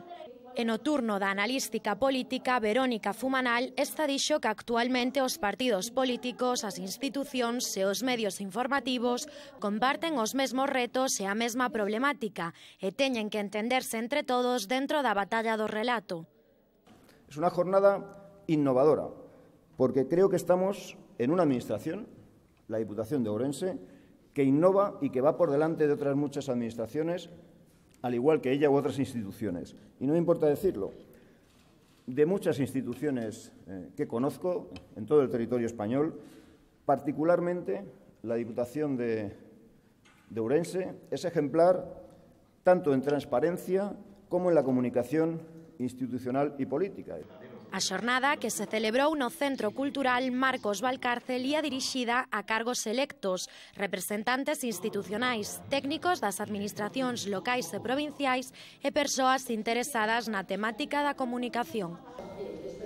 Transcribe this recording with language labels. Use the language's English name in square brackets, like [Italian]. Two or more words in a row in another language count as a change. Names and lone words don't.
[Galician] E no turno da analística política, Verónica Fumanal, esta dixo que actualmente os partidos políticos, as institucións e os medios informativos comparten os mesmos retos e a mesma problemática e teñen que entenderse entre todos dentro da batalla do relato. [Spanish] Es una jornada innovadora, porque creo que estamos en una administración, la Diputación de Ourense, que innova y que va por delante de otras muchas administraciones, al igual que ella u otras instituciones. Y no me importa decirlo, de muchas instituciones que conozco en todo el territorio español, particularmente la Diputación de Ourense es ejemplar tanto en transparencia como en la comunicación institucional y política. [Galician] A xornada, que se celebrou no Centro Cultural Marcos Valcárcel, ia dirixida a cargos electos, representantes institucionais, técnicos das administracións locais e provinciais e persoas interesadas na temática da comunicación.